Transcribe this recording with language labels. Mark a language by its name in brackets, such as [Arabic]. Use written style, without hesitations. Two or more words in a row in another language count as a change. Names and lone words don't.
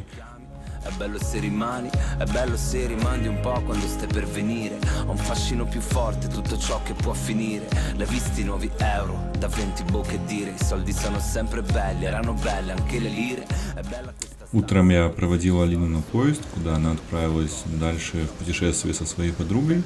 [Italian] È bello se rimandi un po' quando stai per venire. Ho un fascino più forte, tutto ciò che può finire. L'hai visti i nuovi euro, da 20 bocche dire. I soldi sono sempre belli, erano belle anche le lire. È bella questa... [Russian] Утром я проводил Алину на поезд, куда она отправилась дальше в путешествие со своей подругой.